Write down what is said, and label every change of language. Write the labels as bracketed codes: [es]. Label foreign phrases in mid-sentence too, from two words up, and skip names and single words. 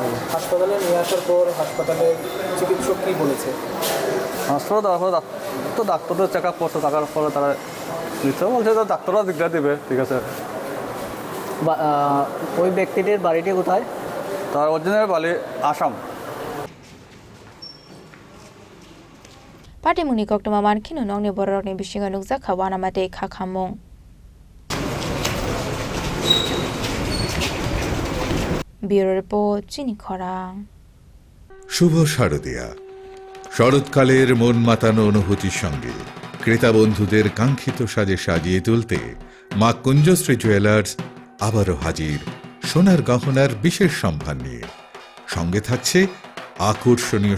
[bn] হাসপাতালে নিয়ে আসার পর হাসপাতালে চিকিৎসক কী বলেছে হাসপাতালে দেওয়ার পর তো ডাক্তারদের [en] check up [bn] করছে থাকার পরে তারা নিশ্চয় বলছে যে ডাক্তাররা দিকটা দেবে ঠিক আছে ওই ব্যক্তিটির বাড়িটি কোথায় তার অরিজিনাল বাড়ি আসাম [trp] Patimuni Koktama Mankino Nongni Borokni Bishinga Nukzaka Wanamate Kakamong [en] Bureau Report [trp] Chini Korang [bn] শুভ শারদিয়া শরৎকালের মন মাতানো অনুভূতির সঙ্গে ক্রেতা বন্ধুদের কাঙ্ক্ষিত সাজে সাজিয়ে তুলতে মা কুঞ্জশ্রী জুয়েলার্স আবারও হাজির সোনার গহনার বিশেষ সম্ভার নিয়ে সঙ্গে থাকছে আকর্ষণীয়